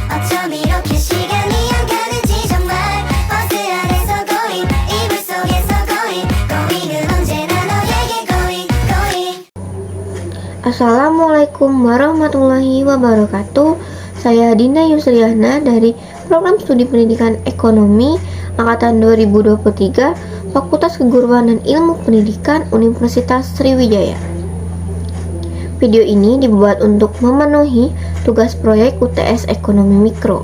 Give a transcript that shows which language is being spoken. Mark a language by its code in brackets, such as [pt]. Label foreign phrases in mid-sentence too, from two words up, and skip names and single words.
[ko] 어쩜 이렇게 시간이 안 가는지 정말 버스 안에서 고잉 이불 속에서 고잉 고잉은 언제나 너에게 [en] going going. [ar] السلام عليكم ورحمة الله وبركاته. [id] Saya Dinda Yusriana dari Program Studi Pendidikan Ekonomi Angkatan 2023 Fakultas Keguruan dan Ilmu Pendidikan Universitas Sriwijaya. Video ini dibuat untuk memenuhi tugas proyek UTS Ekonomi Mikro.